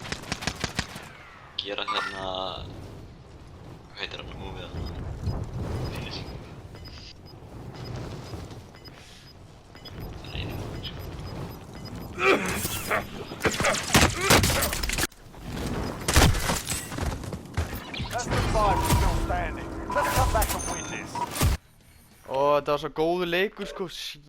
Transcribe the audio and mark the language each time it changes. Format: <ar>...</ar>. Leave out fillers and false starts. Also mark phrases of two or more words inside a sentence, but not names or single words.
<is>Gera hérna... Hvað heitir hann múmið þarna? Finishing. Það er einu múmið sko.</is> <en>That's the 5 still standing. Let's come back and win this.</en> <is>Ó, þetta var svo góður leikur sko.</is>